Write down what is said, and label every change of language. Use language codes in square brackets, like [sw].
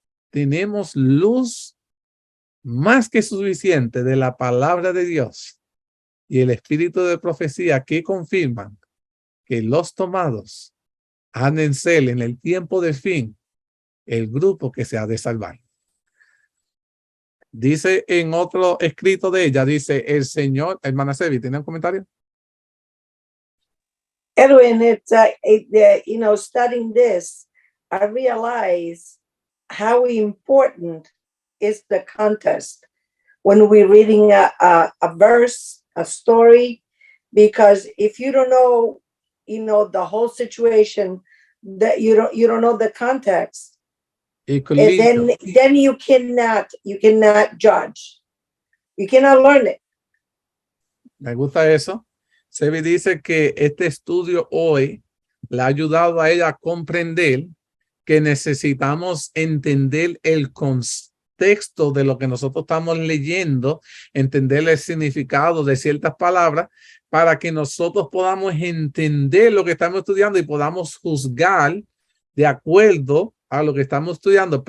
[es] Tenemos luz más que suficiente de la palabra de Dios y el espíritu de profecía que confirman que los tomados han de ser en el tiempo de fin el grupo que se ha de salvar. Dice en otro escrito de ella, dice el Señor, hermana Sevi, ¿tiene un comentario? [en] Edwin, studying this, I realize how important is the context when we're reading a verse, a story, because if you don't know, the whole situation, that you don't know the context, and then you cannot judge. You cannot learn it. [es] Me gusta eso. Sebi dice que este estudio hoy le ha ayudado a ella a comprender que necesitamos entender el contexto de lo que nosotros estamos leyendo, entender el significado de ciertas palabras para que nosotros podamos entender lo que estamos estudiando y podamos juzgar de acuerdo a lo que estamos estudiando.